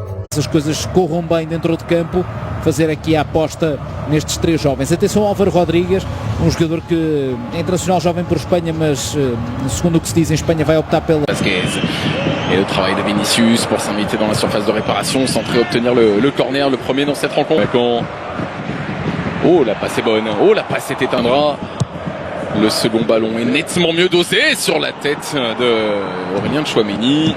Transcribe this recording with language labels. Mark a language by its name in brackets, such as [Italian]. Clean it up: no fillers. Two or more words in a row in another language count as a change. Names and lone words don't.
[Portuguese] As coisas corram bem dentro de campo, fazer aqui a aposta nestes três jovens. Atenção ao Álvaro Rodrigues, jogador que é internacional jovem por Espanha, mas segundo o que se diz em Espanha vai optar pela... Vasquez. [French] Et le travail de Vinicius pour s'inviter dans la surface de réparation, centrer, obtenir le corner, le premier dans cette rencontre. Oh, la passe est bonne. Oh, la passe est éteindra. Le second ballon est nettement mieux dosé sur la tête de Aurélien Tchouaméni.